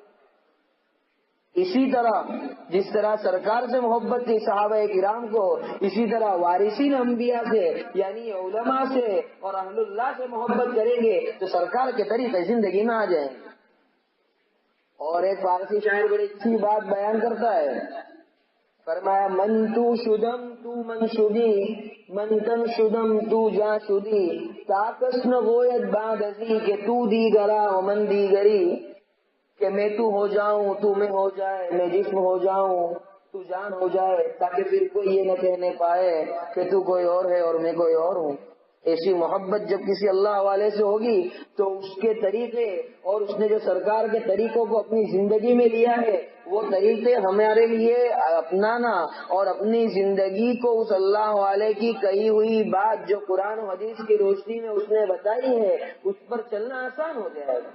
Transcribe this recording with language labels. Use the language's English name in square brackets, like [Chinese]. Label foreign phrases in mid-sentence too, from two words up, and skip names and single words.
[Urdu] اسی طرح جس طرح سرکار سے محبت تھی صحابہ کرام کو, اسی طرح وارثین انبیاء سے یعنی علماء سے اور اہل اللہ سے محبت کریں گے تو سرکار کے طریقے زندگی میں آ جائیں گے. اور ایک فارسی شاعر بڑی اچھی بات بیان کرتا ہے, فرمایا [Persian] من تو شدم تو من شدی من تن شدم تو جا شدی تاکس نہ گوید بعد ازی کہ تو دیگرا و من دیگری. [Urdu] کہ میں تو ہو جاؤں تو میں ہو جائے, میں جسم ہو جاؤں تو جان ہو جائے, تاکہ پھر کوئی یہ نہ کہنے پائے کہ تو کوئی اور ہے اور میں کوئی اور ہوں. ایسی محبت جب کسی اللہ والے سے ہوگی تو اس کے طریقے اور اس نے جو سرکار کے طریقوں کو اپنی زندگی میں لیا ہے وہ طریقے ہمارے لیے اپنانا اور اپنی زندگی کو اس اللہ والے کی کہی ہوئی بات جو قرآن و حدیث کی روشنی میں اس نے بتائی ہے اس پر چلنا آسان ہو جائے گا.